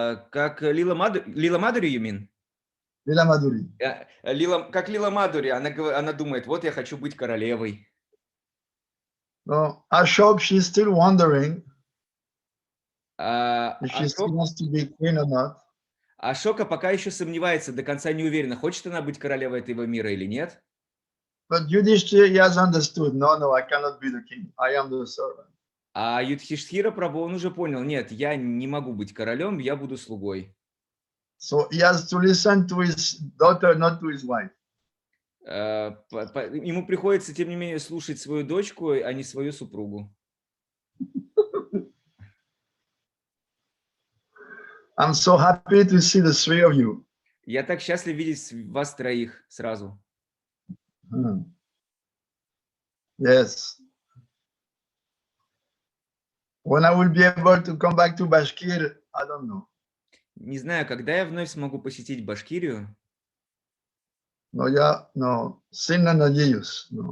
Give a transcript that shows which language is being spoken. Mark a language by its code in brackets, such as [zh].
[ru] Как Лила Мадури, [en] you mean? Lila Madhuri. [ru] Как Лила Мадури, она думает, вот я хочу быть королевой. [en] So Ashok, she's still wondering if she still [ru] Ашока [en] wants to be queen or not. [ru] пока еще сомневается, до конца не уверена, хочет она быть королевой этого мира или нет. [en] But Yudhishthira, he has understood, no, I cannot be the king. I am the servant. [ru] А Юдхиштхира Прабху, он уже понял, нет, я не могу быть королем, я буду слугой. [en] So he has to listen to his daughter, not to his wife. [ru] Ему приходится, тем не менее, слушать свою дочку, а не свою супругу. [en] I'm so happy to see the three of you. [ru] Я так счастлив видеть вас троих сразу. [en] Yes. When I will be able to come back to Bashkir, I don't know. [ru] Не знаю, когда я вновь смогу посетить Башкирию. Sina nadеюсь.